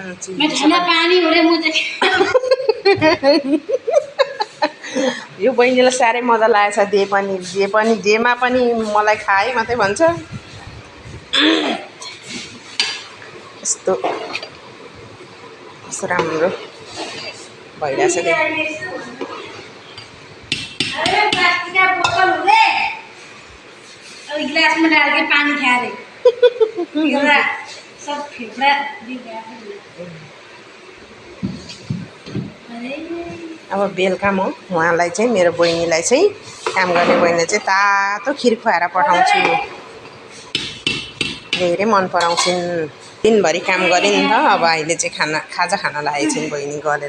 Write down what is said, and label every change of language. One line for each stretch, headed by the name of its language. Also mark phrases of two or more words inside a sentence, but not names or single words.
Nepali: यो बहिनीलाई साह्रै मजा लागेछ। जेमा पनि मलाई खाए मात्रै भन्छ। कस्तो राम्रो भइरहेछ।
Hindi: गिलास में डाल के पानी खा रहे सब फेफड़ा भी गया।
Nepali: अब बेलुका म उहाँलाई चाहिँ, मेरो बहिनीलाई चाहिँ, काम गर्ने बहिनीलाई चाहिँ तातो खिर खुवाएर पठाउँछु। धेरै मन पराउँछिन्। दिनभरि काम गरिन् नि त, अब अहिले चाहिँ खाजा खान लागेको छिन् बहिनी गलेर।